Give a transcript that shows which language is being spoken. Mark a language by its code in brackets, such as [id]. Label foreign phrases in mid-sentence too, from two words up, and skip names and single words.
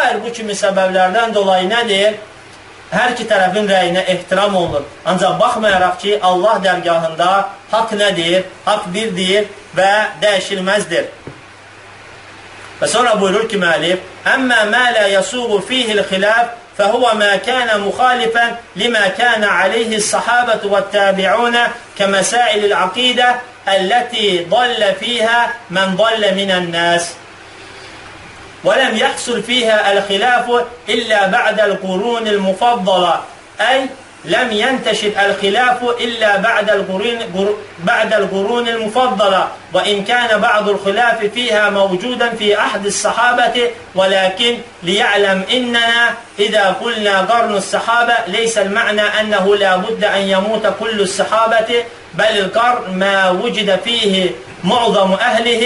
[az] bu kimi səbəblərdən dolayı nədir? Hər iki tərəfin rəyinə ehtiram olunur. Ancaq baxmayaraq ki, Allah dərgahında haqq nədir? Haqq birdir və dəyişilməzdir. Və sonra buyurur ki, müəllif, [ar] أما ما لا يسوغ فيه الخلاف فهو ما كان مخالفا لما كان عليه الصحابة والتابعون كمسائل العقيدة التي ضل فيها من ضل من الناس ولم يحصل فيها الخلاف إلا بعد القرون المفضلة أي لم ينتشر الخلاف إلا بعد القرون المفضلة وإن كان بعض الخلاف فيها موجودا في أحد الصحابة ولكن ليعلم إننا إذا قلنا قرن الصحابة ليس المعنى أنه لا بد أن يموت كل الصحابة بل القرن ما وجد فيه معظم أهله.